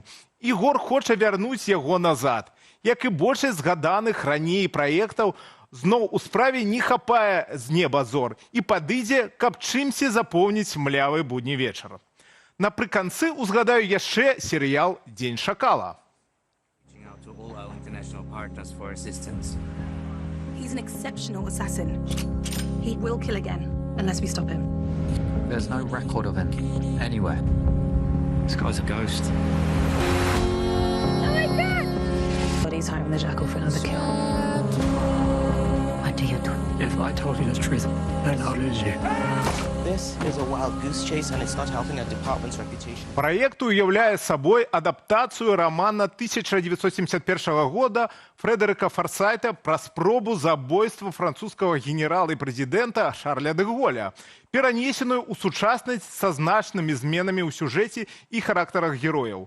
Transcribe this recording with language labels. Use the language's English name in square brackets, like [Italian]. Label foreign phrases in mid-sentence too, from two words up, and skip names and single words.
[Belarusian] І Гор хоча вярнуць яго назад. Як і большасць згаданых раней праектаў, зноў у справе не хапае з неба зор і падыдзе, каб чымсьці запоўніць млявы будні вечар. Напрыканцы узгадаю яшчэ серыял «Дзень шакала». [English] He's an exceptional assassin. He will kill again, unless we stop him. There's no record of him anywhere. This guy's a ghost. Oh my God! But he's hiring the jackal for another kill. What do you do? If I told you the truth, then I'll lose you. This is a wild goose chase, and it's not helping our department's reputation. [Belarusian] Праект уяўляе сабой адаптацыю рамана 1971 года Фрэдэрыка Фарсайта пра спробу забойства французскага генерала і прэзідэнта Шарля дэ Голля, перанесеную ў сучаснасць са значнымі зменамі ў сюжэце і характарах герояў.